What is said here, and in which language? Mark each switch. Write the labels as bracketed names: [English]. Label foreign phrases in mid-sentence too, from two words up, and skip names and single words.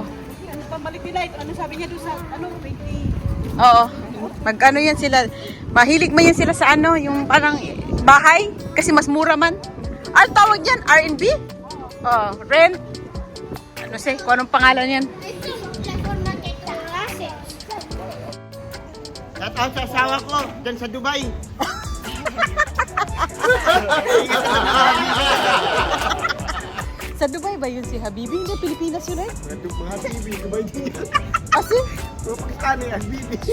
[Filipino] Pambalik nila ito. Ano sabi niya doon sa ano 20? Oo. Mag-ano yan sila. Mahilig man yan sila sa ano, yung parang bahay. Kasi mas mura man. Ano tawag yan? R&B? Oo. Rent? Ano siya? Kung anong pangalan yan? Ito, [Spanish] plataforma de clases. [English] Shout out [Filipino] sa asawa ko, dyan sa Dubai. Sa Dubai ba yun si Habibi? Hindi, Pilipinas yun eh. Mga Habibi, Dubai din yan. Asi? Puro Pakistani, Habibi.